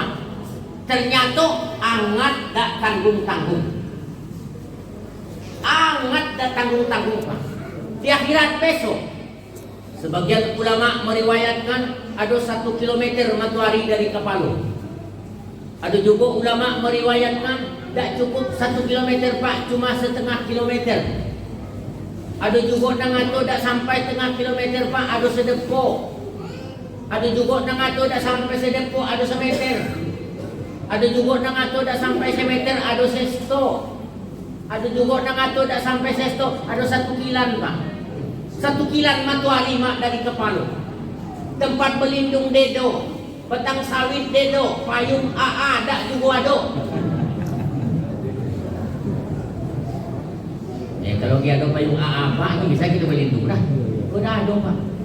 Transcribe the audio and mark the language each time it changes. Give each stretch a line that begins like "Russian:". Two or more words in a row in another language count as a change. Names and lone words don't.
Malay: Ternyata angat tak tanggung-tanggung. Angat tak tanggung-tanggung Pak. Di akhirat besok, sebagian ulama meriwayatkan ada 1 kilometer matahari dari kepala. Ada juga ulama meriwayatkan tak cukup 1 kilometer Pak, cuma setengah kilometer. Ada juga yang ngato tak sampai setengah kilometer Pak, ada sedepo. Ada juga yang ngato tak sampai sedepo, ada semeter. Ada juga yang ngato tak sampai semeter, ada sesto. Ada juga yang ngato tak sampai sesto, ada 1 kilan Pak. 1 kilan matahari Mak dari kepala. Tempat berlindung dedo, petang sawit dedo, payung AA tak juga ada. Kalau dia ada payung AA Pak, ini bisa kita berlindung dah. Udah ada Pak.